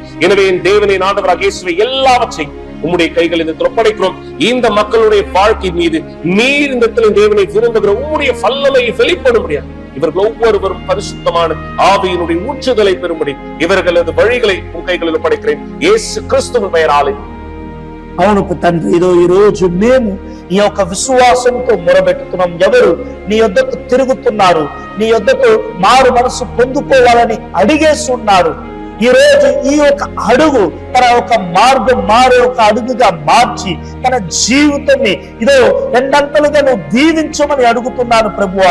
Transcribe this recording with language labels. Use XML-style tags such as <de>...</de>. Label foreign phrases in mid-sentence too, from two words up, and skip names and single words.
<ta>எனவே என் தேவனின் ஆண்டவராகிய இயேசுவே, எல்லாவற்றையும் உம்முடைய கைகளில் ஒப்படைக்கிறோம். இந்த மக்களுடைய வாழ்க்கை மீது நீர் இந்த தேவனை விரும்புகிற உம்முடைய வல்லமையை வெளிப்பட முடியாது. இவர்கள் ஒவ்வொருவரும் பரிசுத்தமான ஆவியினுடைய ஊற்றுதலை பெறும்படி இவர்களது வழிகளை உன் கைகளில் ஒப்படைக்கிறேன். இயேசு கிறிஸ்துவின் பெயராலே.</ta> <te>అవును తండ్రి, ఇదో ఈ రోజు మేము ఈ యొక్క విశ్వాసంతో మొరబెట్టుతున్నాం. ఎవరు నీ యొద్దకు తిరుగుతున్నారు, నీ యొద్దకు మారు మనసు పొందుకోవాలని అడిగేస్తున్నారు. ఈ రోజు ఈ యొక్క అడుగు తన ఒక మార్గం మారే ఒక అడుగుగా మార్చి తన జీవితాన్ని ఇదో రెండంతలుగా నువ్వు దీవించమని అడుగుతున్నాను ప్రభువా.</te>